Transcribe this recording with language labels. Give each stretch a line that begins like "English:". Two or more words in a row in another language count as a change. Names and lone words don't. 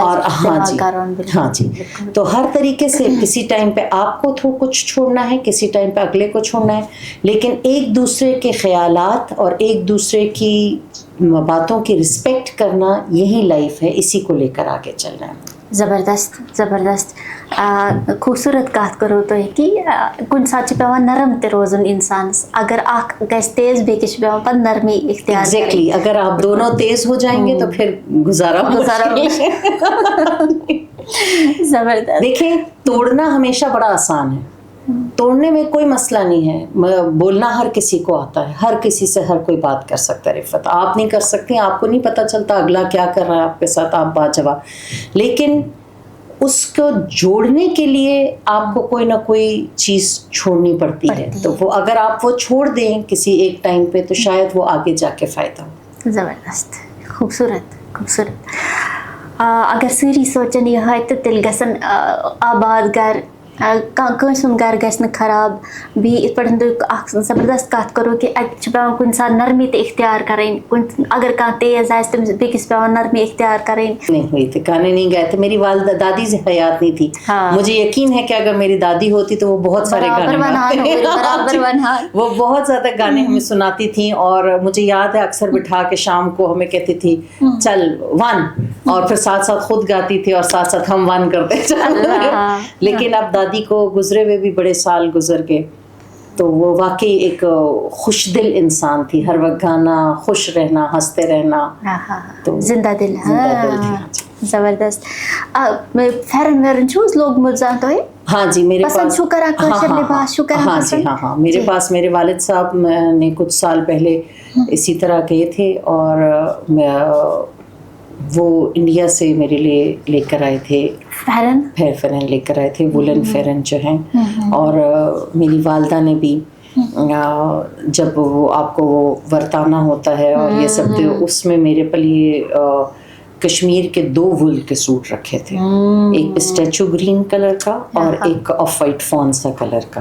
Urdu: اور ہاں جی تو ہر طریقے سے کسی ٹائم پہ آپ کو کچھ چھوڑنا ہے، کسی ٹائم پہ اگلے کو چھوڑنا ہے، لیکن ایک دوسرے کے خیالات اور ایک دوسرے کی باتوں کی رسپیکٹ کرنا، یہی لائف ہے، اسی کو لے کر آگے چلنا ہے. زبردست زبردست.
Kashmiri: خوبصورت کت کرو تُہۍ کہ کُنہِ ساتہٕ چھِ پیٚوان نرم تہِ روزُن اِنسانس، اگر اکھ گژھِ تیز بیٚکِس چھِ پیٚوان پتہٕ نرمی اختیار کرٕنۍ.
Urdu: ایگزیکٹلی، اگر آپ دونوں تیز ہو جائیں گے تو پھر گزارا. زبردست. دیکھیں توڑنا ہمیشہ بڑا آسان ہے، توڑنے میں کوئی مسئلہ نہیں ہے. بولنا ہر کسی کو آتا ہے، ہر کسی سے ہر کوئی بات کر سکتا ہے. رفت آپ نہیں کر سکتی، آپ کو نہیں پتہ چلتا اگلا کیا کر رہا ہے آپ کے ساتھ، آپ باجواب. لیکن اس کو جوڑنے کے لیے آپ کو کوئی نہ کوئی چیز چھوڑنی پڑتی ہے، تو وہ اگر آپ وہ چھوڑ دیں کسی ایک ٹائم پہ تو شاید وہ آگے جا کے فائدہ ہو. زبردست. خوبصورت خوبصورت.
Kashmiri: اگر سٲری سونچن یِہے تہٕ تیٚلہِ گژھن آباد گھر، کٲنٛسہِ ہُنٛد گھر گژھِ نہٕ خراب. بیٚیہِ یِتھ پٲٹھۍ تُہۍ اکھ زبردست کتھ کرو کہ اَتہِ چھِ پیٚوان کُنہِ ساتہٕ نرمی تہِ اختیار کَرٕنۍ. اگر کانٛہہ تیز آسہِ تٔمِس بیٚکِس پیٚوان نرمی اختیار کَرٕنۍ.
Urdu: نہیں ہوئی تھی، گانے نہیں گائے تھے. میری والدہ دادی سے حیات نہیں تھی. مجھے یقین ہے کہ اگر میری دادی ہوتی تو وہ بہت سارے گانے وہ بہت زیادہ گانے ہمیں سناتی تھیں. اور مجھے یاد ہے اکثر بٹھا کے شام کو ہمیں کہتی تھی چل ون، اور پھر ساتھ ساتھ خود گاتی تھی اور ساتھ ساتھ ہم ون کرتے. لیکن اب دادی کو گزرے ہوئے بھی بڑے سال گزر گئے، تو وہ واقعی ایک خوش دل انسان تھی. ہر وقت گانا، خوش رہنا، ہنستے رہنا، زندہ دل. زبردست.
Kashmiri: پھیرن ویرن چھُ حظ لوگمُت زانٛہہ تۄہہِ؟
Urdu: ہاں جی میرے پاس.
Kashmiri: پسند چھُو کران کٲشُر لباس چھُو کران؟
Urdu: ہاں جی ہاں میرے پاس میرے والد صاحب نے کچھ سال پہلے اسی طرح گئے تھے، اور وہ انڈیا سے میرے لیے لے کر آئے تھے فیرن لے کر آئے تھے، وولن فیرن جو ہیں. اور میری والدہ نے بھی جب وہ آپ کو وہ ورتانا ہوتا ہے اور یہ سب، اس میں میرے لیے کشمیر کے 2 وول کے سوٹ رکھے تھے، ایک
English: pistachio green color
Urdu: کا اور ایک
English: off white
Urdu: فون سا کلر کا.